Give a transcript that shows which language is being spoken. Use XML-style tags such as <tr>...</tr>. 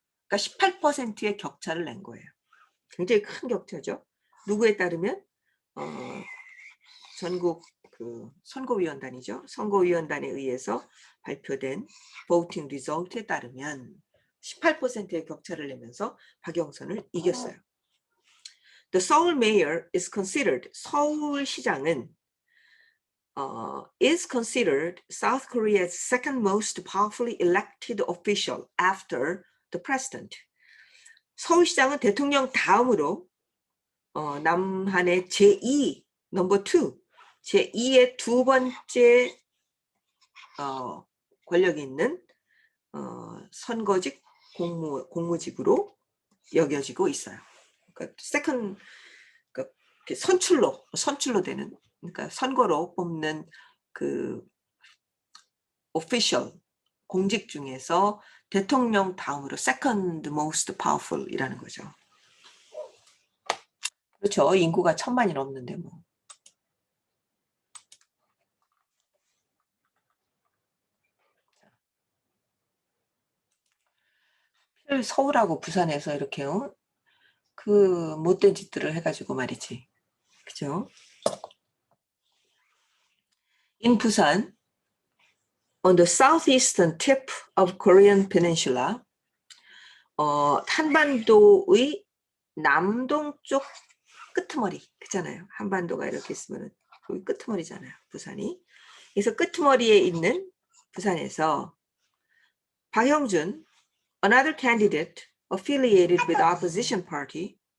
<ko>그러니까 18%의 격차를 낸 거예요. 굉장히 큰 격차죠. 누구에 따르면 전국 그 선거위원단이죠. 선거위원단에 의해서 발표된 voting result에 따르면 18%의 격차를 내면서 박영선을 이겼어요.</ko> <en>The Seoul mayor is considered,</en> <ko>서울시장은</ko> <en>is considered South Korea's second most powerfully elected official after the president.</en> <ko>서울시장은 대통령 다음으로 남한의 제2, 넘버 2, 제2의 두 번째 권력이 있는 선거직 공무직으로 여겨지고 있어요. 그러니까 세컨, 그러니까 선출로 되는, 그러니까 선거로 뽑는 그 official 공직 중에서 대통령 다음으로 second most powerful 이라는 거죠. 그렇죠. 인구가 1000만이 넘는데 뭐. 서울하고 부산에서 이렇게 그 못된 짓들을 해가지고 말이지. 그죠?</ko> <en>In Busan, on the southeastern tip of Korean Peninsula,</en> <ko>한반도의 남동쪽 끄트머리, 그잖아요. 한반도가 이렇게 있으면 거기 끄트머리잖아요. 부산이. 그래서 끄트머리에 있는 부산에서 박형준,</ko> <en>another candidate affiliated with opposition party.</en>